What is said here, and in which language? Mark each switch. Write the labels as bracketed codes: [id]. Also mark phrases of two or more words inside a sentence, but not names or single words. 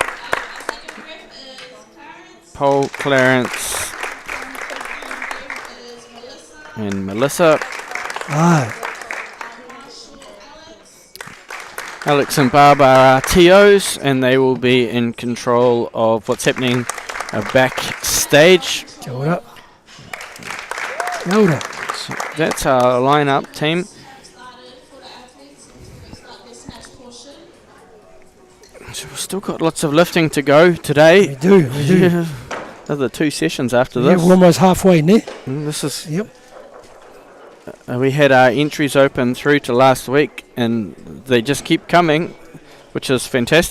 [en] Paul, Clarence, and Melissa. Ah. Alex and Barbara are TOs, and they will be in control of what's happening backstage. [mi] Kia ora. Kia ora. [en] So that's our lineup team. So we've still got lots of lifting to go today. We do, we do. Yeah. Another 2 sessions after Yeah, this. we're almost halfway, ne? This is. Yep. We had our entries open through to last week, and they just keep coming, which is fantastic.